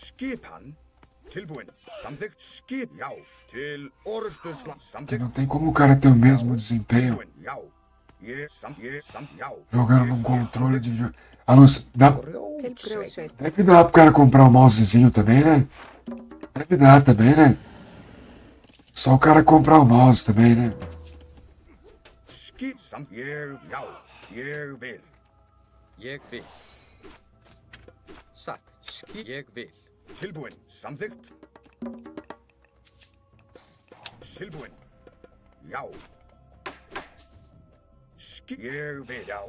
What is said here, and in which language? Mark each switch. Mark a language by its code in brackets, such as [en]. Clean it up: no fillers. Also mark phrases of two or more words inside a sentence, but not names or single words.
[pt] Porque não tem como o cara ter o mesmo desempenho jogando num controle de videogame. Deve dar pro cara comprar um mousezinho também, né? Deve dar também, né? Só o cara comprar o mouse também, né? [is] Ég vil. Satt. Ég vil. Tilbúin. Samþykkt. Tilbúin. Já. Ég vil. Já.